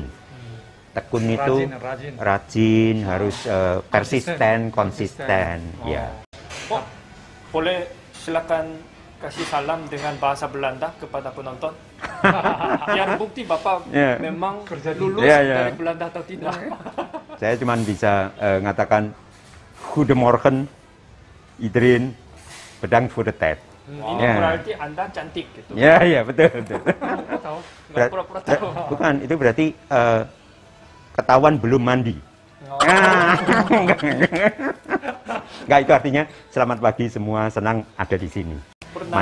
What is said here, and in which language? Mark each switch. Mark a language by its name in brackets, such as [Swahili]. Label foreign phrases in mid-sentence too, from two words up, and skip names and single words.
[Indonesian] Tekun itu rajin, harus persisten, konsisten. Ya. Oh, boleh silakan kasih salam dengan bahasa Belanda kepada penonton. Biar bukti Bapak memang lulus dari Belanda atau tidak. Saya cuma bisa mengatakan [Dutch] Goedemorgen, iedereen, bedankt voor de tijd. [Indonesian] Ini berarti Anda cantik gitu. Ya, betul. Nggak pura-pura tahu. Bukan, itu berarti ketahuan belum mandi. Enggak, itu artinya selamat pagi semua, senang ada di sini. Pernah